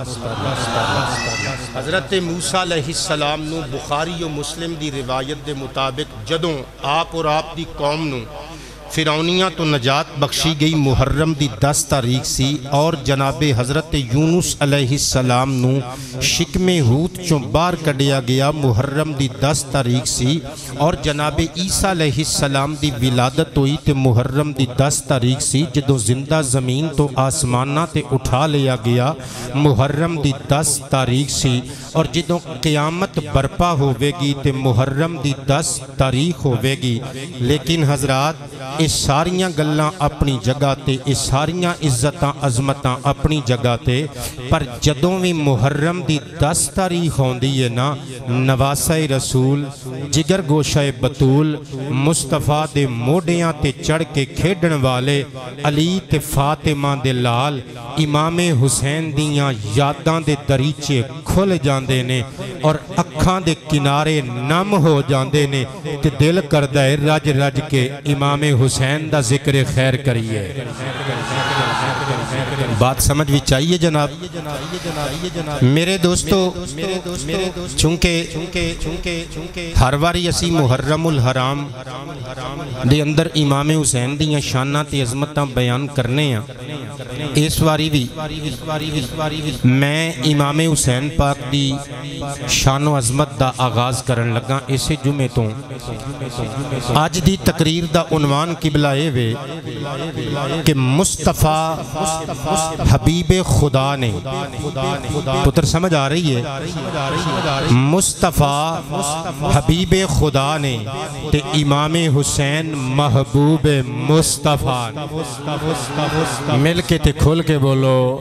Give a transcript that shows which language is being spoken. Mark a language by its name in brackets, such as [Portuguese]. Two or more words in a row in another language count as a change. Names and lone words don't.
[Punjabi] حضرت موسیٰ [Arabic] علیہ السلام [Punjabi] نو بخاری و مسلم دی روایت دے مطابق جدوں آپ اور آپ دی قوم نو فرعونیاں تو نجات بخشی گئی محرم دی 10 تاریخ سی، اور جناب حضرت یونس [Arabic] علیہ السلام [Punjabi] نو شکم حوت چوں باہر کڈیا گیا محرم دی 10 تاریخ سی، اور جناب عیسیٰ [Arabic] علیہ السلام [Punjabi] دی ولادت ہوئی تے محرم دی 10 تاریخ سی، جدوں زندہ زمین تو آسمانہ تے اٹھا لیا گیا محرم دی 10 تاریخ سی، اور جدوں قیامت برپا ہوئے گی تے محرم دی 10 تاریخ ہوئے گی۔ لیکن حضرات اس ساریاں گلاں اپنی جگہ تے، اس ساریاں عزتاں عظمتاں اپنی جگہ تے، پر جدوں بھی محرم دی 10 تاریخ ہوندی ہے نا، نواسہ رسول، جگر گوشہ بطول، مصطفیٰ دے موڈیاں تے چڑھ کے کھیڈن والے، علی تے فاطمہ دے لال، امام حسین دیاں یاداں دے دریچے کھل جاندے نے، اور اکھاں دے کنارے نم ہو جاندے نے، تے دل کردہ ہے رج رج کے امام حسین دا ذکر خیر کریے۔ بات سمجھ بھی چاہیے جناب۔ میرے دوستو، چونکہ ہر واری اسی محرم الحرام دے اندر امام حسین دیاں شاناں تے عظمتاں بیان کرنے ہیں، اس واری بھی میں امام حسین پاک دی شان و عظمت دا آغاز کرن لگا اسے جمعے تو۔ آج دی تقریر دا عنوان قبلہ اے وے کہ مصطفیٰ حبیب خدا نے، پتر سمجھ آ رہی ہے، مصطفیٰ حبیب خدا نے تے امام حسین محبوب مصطفیٰ نے، مل کے تے کھل کے بولو،